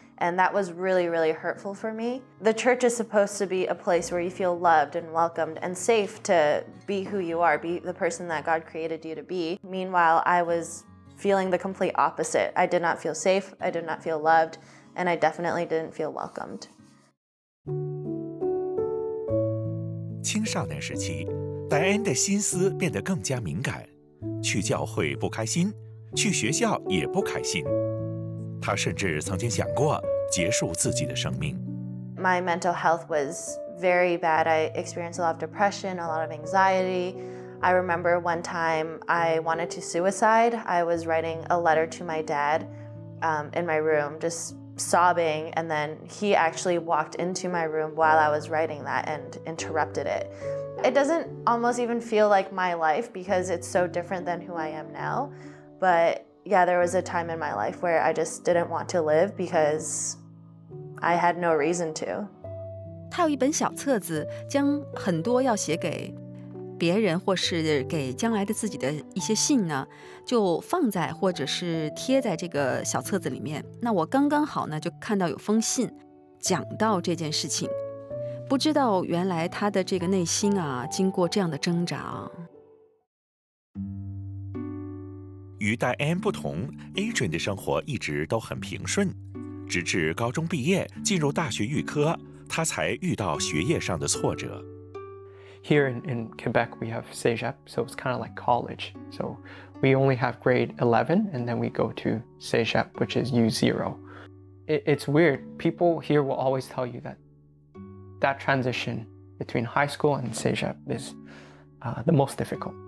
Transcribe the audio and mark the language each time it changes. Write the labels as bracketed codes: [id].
[en] And that was really, really hurtful for me. The church is supposed to be a place where you feel loved and welcomed and safe to be who you are, be the person that God created you to be. Meanwhile, I was feeling the complete opposite. I did not feel safe, I did not feel loved, and I definitely didn't feel welcomed. [zh] 青少年时期，戴安的心思变得更加敏感，去教会不开心，去学校也不开心。他甚至曾经想过结束自己的生命。 [en] My mental health was very bad. I experienced a lot of depression, a lot of anxiety. I remember one time I wanted to suicide. I was writing a letter to my dad in my room, just sobbing, and then he actually walked into my room while I was writing that and interrupted it. It doesn't almost even feel like my life because it's so different than who I am now, but yeah, there was a time in my life where I just didn't want to live because I had no reason to. [zh] 他有一本小册子，将很多要写给别人或是给将来的自己的一些信呢，就放在或者是贴在这个小册子里面。那我刚刚好呢，就看到有封信讲到这件事情，不知道原来他的这个内心啊，经过这样的挣扎。与戴安不同 ，Adrian 的生活一直都很平顺，直至高中毕业进入大学预科，他才遇到学业上的挫折。 [en] Here in Quebec, we have Cégep, so it's kind of like college. So we only have grade 11, and then we go to Cégep, which is U0. It's weird. People here will always tell you that transition between high school and Cégep is the most difficult.